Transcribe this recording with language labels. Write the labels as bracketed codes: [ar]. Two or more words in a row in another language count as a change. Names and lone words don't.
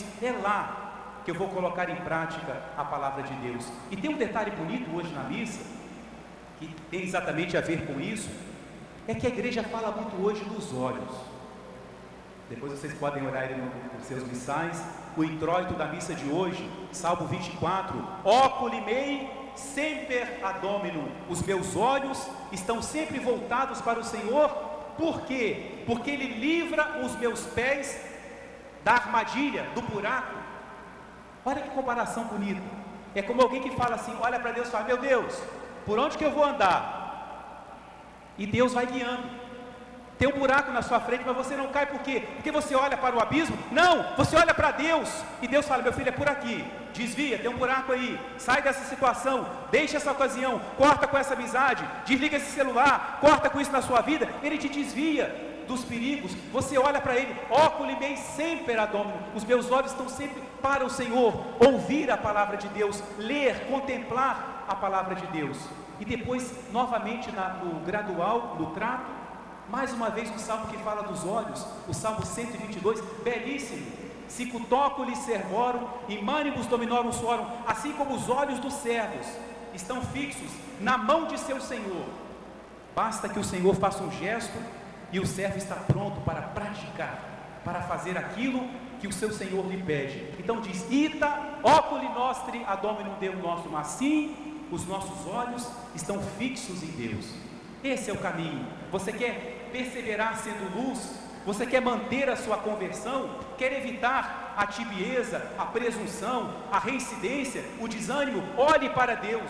[pt] É lá que eu vou colocar em prática a palavra de Deus. E tem um detalhe bonito hoje na missa, que tem exatamente a ver com isso, é que a igreja fala muito hoje dos olhos. Depois vocês podem orar aí nos seus missais. O introito da missa de hoje, Salmo 24: [la] Oculi mei semper ad Dominum. [pt] Os meus olhos estão sempre voltados para o Senhor. Por quê? Porque Ele livra os meus pés da armadilha, do buraco. Olha que comparação bonita. É como alguém que fala assim, olha para Deus e fala, meu Deus, por onde que eu vou andar? E Deus vai guiando. Tem um buraco na sua frente, mas você não cai por quê? Porque você olha para o abismo? Não, você olha para Deus, e Deus fala, meu filho, é por aqui, desvia, tem um buraco aí, sai dessa situação, deixa essa ocasião, corta com essa amizade, desliga esse celular, corta com isso na sua vida. Ele te desvia dos perigos. Você olha para Ele, [la] oculi mei semper ad Dominum, [pt] os meus olhos estão sempre para o Senhor, ouvir a palavra de Deus, ler, contemplar a palavra de Deus. E depois, novamente, no gradual, no trato, mais uma vez o salmo que fala dos olhos, o salmo 122, belíssimo. [la] Sicutóculi servorum, imanibus dominorum suorum, [pt] assim como os olhos dos servos estão fixos na mão de seu Senhor. Basta que o Senhor faça um gesto e o servo está pronto para praticar, para fazer aquilo que o seu Senhor lhe pede. Então diz, [la] ita oculi nostri ad Dominum Deum nostrum, [pt] assim os nossos olhos estão fixos em Deus. Esse é o caminho. Você quer perseverar sendo luz? Você quer manter a sua conversão? Quer evitar a tibieza, a presunção, a reincidência, o desânimo? Olhe para Deus.